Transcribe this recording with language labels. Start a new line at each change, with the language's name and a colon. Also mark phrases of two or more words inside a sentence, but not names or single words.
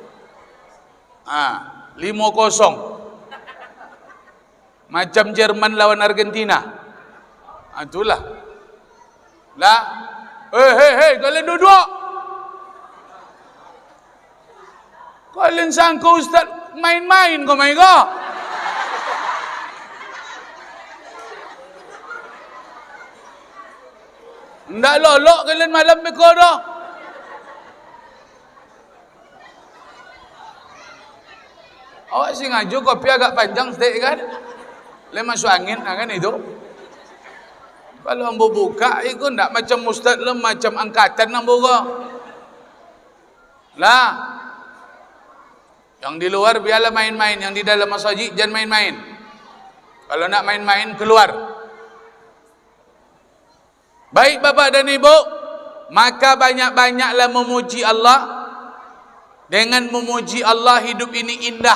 Indonesian: 5-0. Macam Jerman lawan Argentina. Itulah. Lah. Hei, kalian duduk. Kalian sangka Ustaz main-main kau main kau?
Minangkabau: Ndak lolok kalian malam beko dah. Awak sengaja kopi agak panjang sedikit kan? Le masuk angin kan itu. Kalau ambo buka itu ndak macam Ustaz le macam angkatan ambo kau. Lah.
Indonesian: Yang di luar biarlah main-main, yang di dalam masjid jangan main-main. Kalau nak main-main keluar. Baik Bapak dan Ibu, maka banyak-banyaklah memuji Allah. Dengan memuji Allah hidup ini indah.